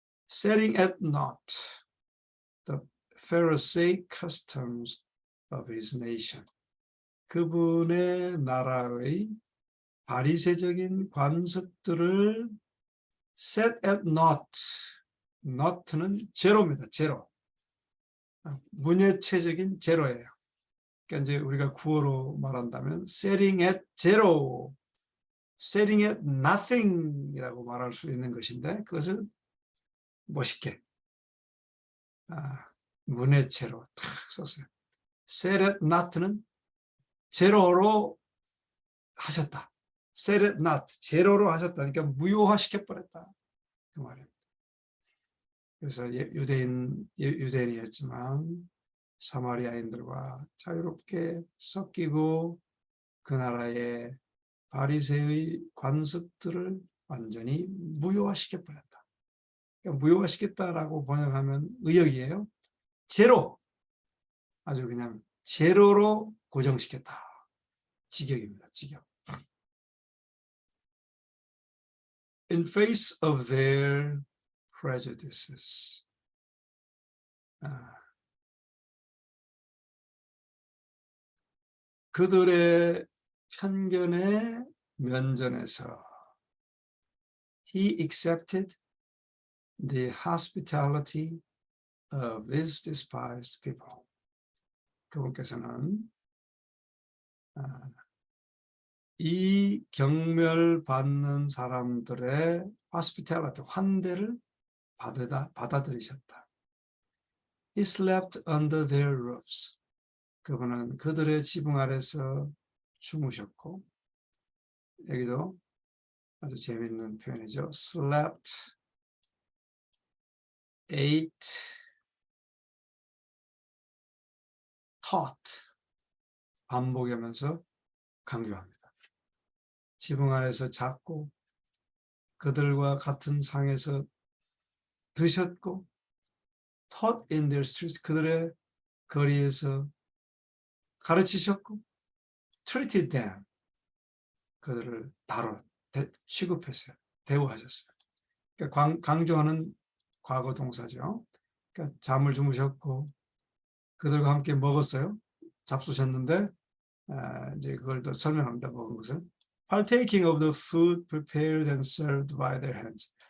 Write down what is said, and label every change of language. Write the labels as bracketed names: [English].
[English] Setting at naught the Pharisaic customs of his nation, [Korean] 그분의 나라의 바리새적인 관습들을 [English] set at naught, naught는 제로입니다. [Korean] 제로. 문예체적인 제로예요. 그러니까 이제 우리가 구어로 말한다면 [English] setting at zero, setting at nothing [Korean] 이라고 말할 수 있는 것인데, 그것을 멋있게 문예체로 탁 썼어요. set at not는 제로로 하셨다. set at not, 제로로 하셨다. 그러니까 무효화시켜버렸다. 그 말입니다. 그래서 유대인이었지만 사마리아인들과 자유롭게 섞이고 그 나라의 바리새의 관습들을 완전히 무효화시켜버렸다. 그러니까 무효화시켰다라고 번역하면 의역이에요. 제로, 아주 그냥 제로로 고정시켰다. 직역입니다. 직역. [English] In face of their prejudices. [Korean] 그들의 편견에 면전에서 [English] he accepted the hospitality of these despised people. [Korean] 그분께서는 이 경멸받는 사람들의 hospitality, 환대를 받아들이셨다. [English] He slept under their roofs. [Korean] 그분은 그들의 지붕 아래서 주무셨고, 여기도 아주 재미있는 표현이죠. slept, ate, taught, 반복하면서 강조합니다. 지붕 아래서 잤고 그들과 같은 상에서 드셨고 [English] taught in their streets, [Korean] 그들의 거리에서 가르치셨고 [English] treated them, [Korean] 그들을 취급했어요. 대우하셨어요. 그러니까 강조하는 과거 동사죠. 그러니까 잠을 주무셨고 그들과 함께 먹었어요. 잡수셨는데 이제 그걸 또 설명합니다. 먹은 것을 [English] partaking of the food prepared and served by their hands.